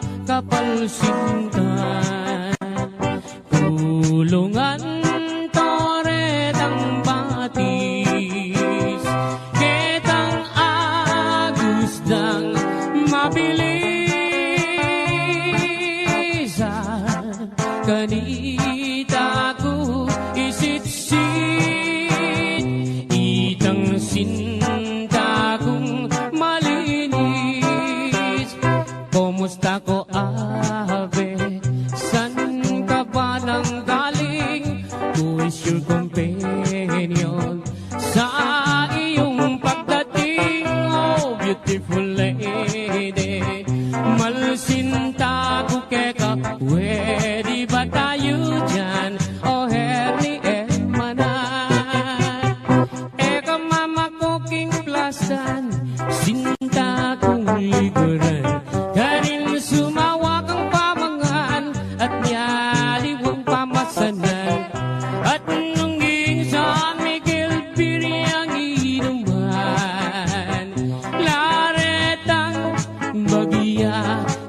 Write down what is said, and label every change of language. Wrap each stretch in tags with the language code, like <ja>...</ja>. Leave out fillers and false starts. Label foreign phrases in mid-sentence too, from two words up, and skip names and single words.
<pam>kapalsintan kulungan toretang batis ketang agusdang mabilisan kanita ko isitsit itang sinta kong malinis kumusta ko abe</pam> <tl>san ka ba nang galing</tl> <en>who is your companion</en> <tl>sa iyong pagdating</tl> <en>oh beautiful lady</en> <pam>malsinta ko keka</pam> <tl>pwede ba tayo</tl> <pam>dyan oh herni manan eka mama ko king plasan sinta kong likuran kanin sumawa kang pamangan at nyaliwang pamasanan at nung San Miguel Piriang inuman laretang bagya</pam>